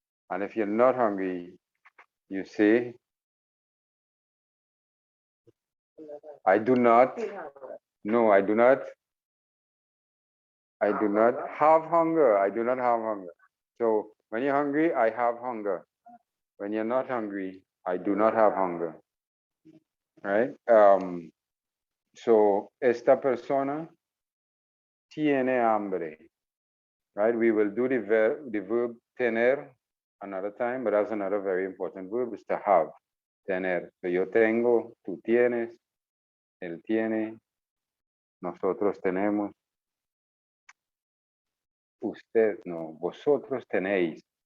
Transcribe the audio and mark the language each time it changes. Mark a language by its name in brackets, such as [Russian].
[English] And if you're not hungry, you say, I do not. No, I do not. I do not have hunger. I do not have hunger. So when you're hungry, I have hunger. When you're not hungry, I do not have hunger. Right? So [Spanish] esta persona tiene hambre. [English] Right? We will do the verb tener another time, but that's another very important verb, is to have. [Spanish] Tener. So yo tengo, tú tienes, él tiene, nosotros tenemos. Usted, no, vosotros tenéis.